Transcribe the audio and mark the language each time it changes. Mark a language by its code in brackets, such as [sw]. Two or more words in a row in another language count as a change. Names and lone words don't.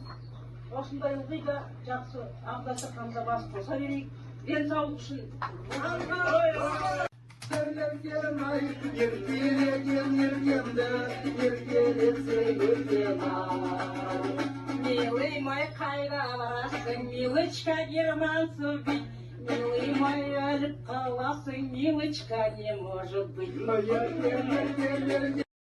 [kk] Осындай ылғи да жақсы ақ дастарханда бас қоса берейік. Денсаулық үшін. [ru] Милый мой, [kk] қайда барасың, [ru] милочка, германцу бить. Милый мой, [kk] өліп қаласың, [ru] милочка, не может быть.